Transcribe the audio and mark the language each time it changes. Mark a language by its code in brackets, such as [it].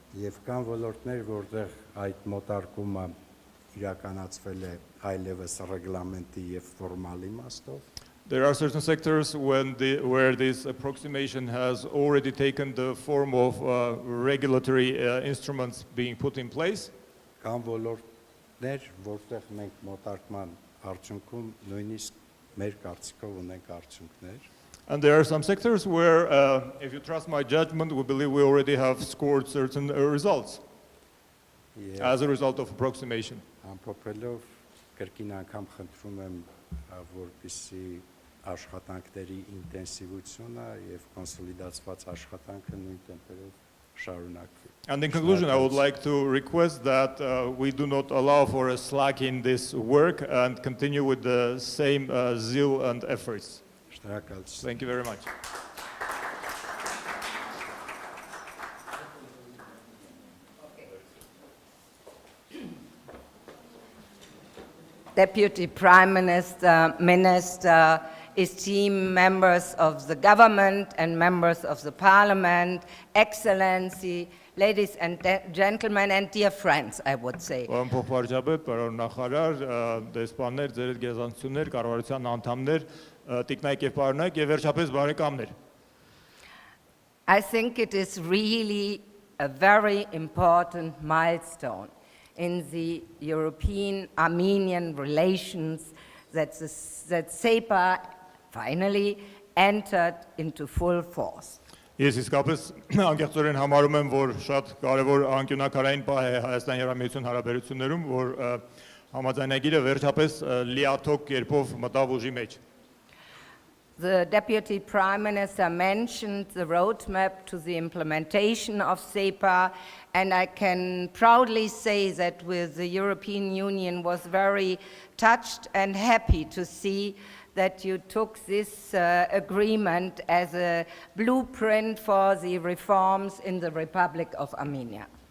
[hy] Եվ կան ոլորտներ, որտեղ այդ մոտարկումը իրականացվել է այլևս ռեգլամենտի եւ ֆորմալ իմաստով։ [en] There are certain sectors where this approximation has already taken the form of regulatory instruments being put in place. [hy] Կան ոլորտներ, որտեղ մենք մոտարկման արդյունքում նույնիսկ մեր կարծիքով ունենք արդյունքներ։ [en] And there are some sectors where, if you trust my judgment, we believe we already have scored certain results as a result of approximation. [hy] Ամփոփելով կրկին անգամ խնդրում եմ, որպեսզի աշխատանքների ինտենսիվությունը եւ կոնսոլիդացված աշխատանքը նույն տեմպերով շարունակվի։ [en] And in conclusion, I would like to request that we do not allow for a slack in this work and continue with the same zeal and efforts. [hy] Շնորհակալություն։ [en] Thank you very much. Deputy Prime Minister, esteemed members of the government and members of the parliament, Excellency, ladies and gentlemen, and dear friends, I would say. [hy] Փոխվարչապետ, պարոն նախարար, դեսպաններ, ձեր գերազանցություններ, կառավարության անդամներ, տիկնայք եւ պարոնայք եւ վերջապես բարեկամներ։ [en] I think it is really a very important milestone in the European-Armenian relations that SEPA finally entered into full force. [hy] Ես իսկապես անկեղծորեն համարում եմ, որ շատ կարևոր անկյունակարային պահ է Հայաստան-Եվրոպական հարաբերություններում, որ համաձայնագիրը վերջապես լիաթոք կերպով մտավ ուժի մեջ։ [en] The Deputy Prime Minister mentioned the roadmap to the implementation of SEPA, and I can proudly say that the European Union was very touched and happy to see that you took this agreement as a blueprint for the reforms in the Republic of Armenia.